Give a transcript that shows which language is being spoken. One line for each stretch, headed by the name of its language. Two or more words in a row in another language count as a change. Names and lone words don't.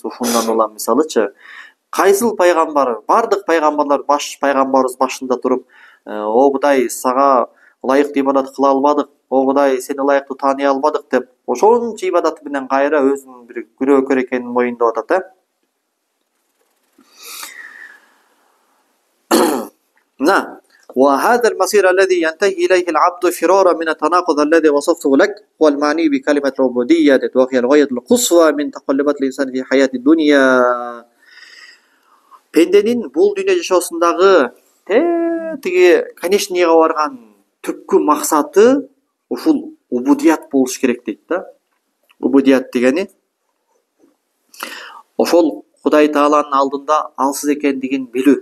Kyrgyz: Ушундан улам мисалычы, кайсыл пайгамбар, бардык пайгамбарлар пайгамбарыбыз башында туруп, о Кудай, сага ылайыктуу ибадат кыла албадык, о Кудай, сени ылайыктуу тааный албадык деп ошончо ибадаты менен кайра өзүнүн бир күнөөкөр экенин моюндап атат.
Arabic: وهذا المصير الذي ينتهي إليه العبد فرارا من التناقض الذي وصفته لك هو المعني بكلمة العبودية وهي الغاية القصوى من تقلبات الإنسان في حياة الدنيا.
Kyrgyz: Пенденин бул дүйнө жашоосундагы тиги конечныйга барган түпкү максаты ушул убудият болуш керек дейт да. Убудият дегени ошол Кудай Тааланын алдында алсыз экендигин билүү.